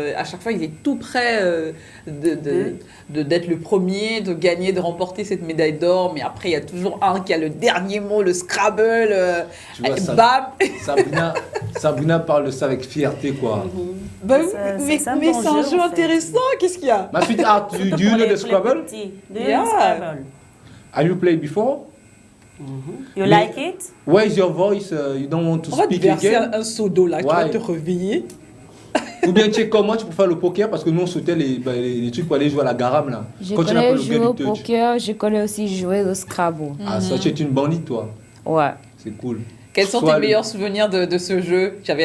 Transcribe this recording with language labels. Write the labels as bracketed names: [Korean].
[French] À chaque fois, il est tout près d'être le premier, de gagner, de remporter cette médaille d'or. Mais après, il y a toujours un qui a le dernier mot, le Scrabble. Bam. Sabrina parle de ça avec fierté, quoi. Mais c'est un jeu intéressant. Qu'est-ce qu'il y a? Ma fille, [English] do you know the Scrabble? Scrabble. Have you played before? You like it? Where is your voice? You don't want to speak again? [French] On va te verser un seau d'eau là, tu vas te réveiller. Ou bien tu es comme moi, tu peux faire le poker parce que nous on sautait les trucs pour aller jouer à la garam là. Je connais jouer au poker, je connais aussi jouer au Scrabble. Ah, ça, tu es une bandite toi? Ouais. C'est cool. Quels sont tes meilleurs souvenirs de ce jeu?